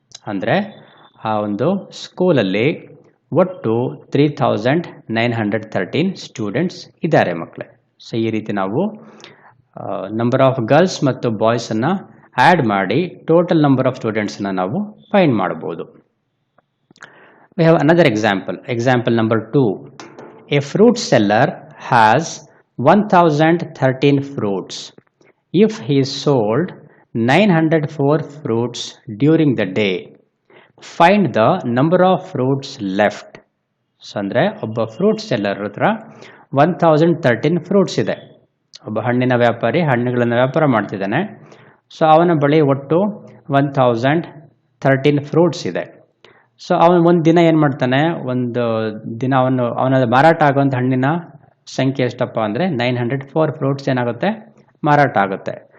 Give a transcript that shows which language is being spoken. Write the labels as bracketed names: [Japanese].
[Kannada] ಅಂದರೆ ಆ ಒಂದು ಸ್ಕೂಲಲ್ಲಿ ಒಟ್ಟು 3913 ಸ್ಟೂಡೆಂಟ್ಸ್ ಇದ್ದಾರೆ ಮಕ್ಕಳೇ. ಸೊ ಈ ರೀತಿ ನಾವು ನಂಬರ್ ಆಫ್ ಗರ್ಲ್ಸ್ ಮತ್ತು ಬಾಯ್ಸನ್ನು ಆ್ಯಡ್ ಮಾಡಿ ಟೋಟಲ್ ನಂಬರ್ ಆಫ್ ಸ್ಟೂಡೆಂಟ್ಸನ್ನು ನಾವು ಫೈಂಡ್ ಮಾಡ್ಬೋದು. [English] We have another example number 2. A fruit seller has 1013 fruits. If he sold 904 fruits during the day, find the number of fruits left. [Kannada] So ಅಂದರೆ ಒಬ್ಬ fruit seller ಹತ್ರ 1013 fruits ಇದೆ. ಒಬ್ಬ ಹಣ್ಣಿನ ವ್ಯಾಪಾರಿ ಹಣ್ಣುಗಳನ್ನು ವ್ಯಾಪಾರ ಮಾಡ್ತಿದ್ದಾನೆ. ಸೊ ಅವನ ಬಳಿ ಒಟ್ಟು 1013 ಫ್ರೂಟ್ಸ್ ಇದೆ. ಸೊ ಅವನು ಒಂದು ದಿನ ಏನು ಮಾಡ್ತಾನೆ, ಒಂದು ದಿನ ಅವನ ಮಾರಾಟ ಆಗುವಂಥ ಹಣ್ಣಿನ ಸಂಖ್ಯೆ ಎಷ್ಟಪ್ಪ ಅಂದರೆ 904 ಫ್ರೂಟ್ಸ್ ಏನಾಗುತ್ತೆ, ಮಾರಾಟ ಆಗುತ್ತೆ.